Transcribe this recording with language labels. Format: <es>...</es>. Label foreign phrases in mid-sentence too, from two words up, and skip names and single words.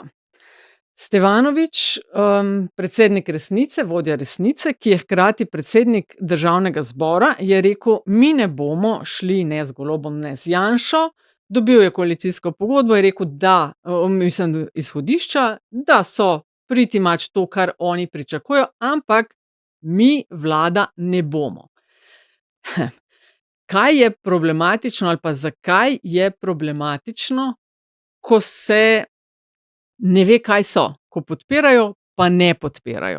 <sl>Stevanović, predsednik Resnice, vodja Resnice, ki je hkrati predsednik Državnega zbora, je rekel, mi ne bomo šli ne z Golobom, ne z Janšo. Dobil je koalicijsko pogodbo in rekel, da, izhodišča, da so</sl> <en>pretty much</en> <sl>to, kar oni pričakujejo, ampak mi vlada ne bomo. Kaj je problematično ali pa zakaj je problematično, ko se ne ve, kaj so, ko podpirajo, pa ne podpirajo.</sl>